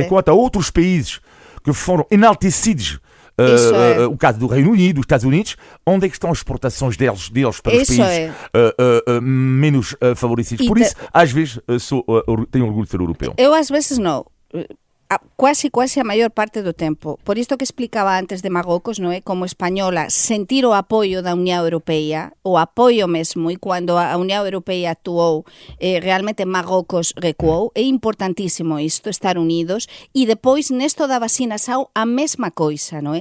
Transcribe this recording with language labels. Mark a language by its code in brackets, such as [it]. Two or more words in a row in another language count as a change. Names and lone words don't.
[pt] Enquanto há outros países que foram enaltecidos, o caso do Reino Unido, dos Estados Unidos, onde é que estão as exportações deles para os países menos favorecidos? Por isso, às vezes, tenho orgulho de ser europeu. Eu, às vezes, não. Quase a maior parte do tempo. [gl] Por isto que explicaba antes de Marrocos, non é? Como española, sentir o apoio da Unión Europea, o apoio mesmo, e cando a Unión Europea actuou, realmente Marrocos recuou. É importantísimo isto, estar unidos, e depois nesto da vacinação a mesma coisa, non é?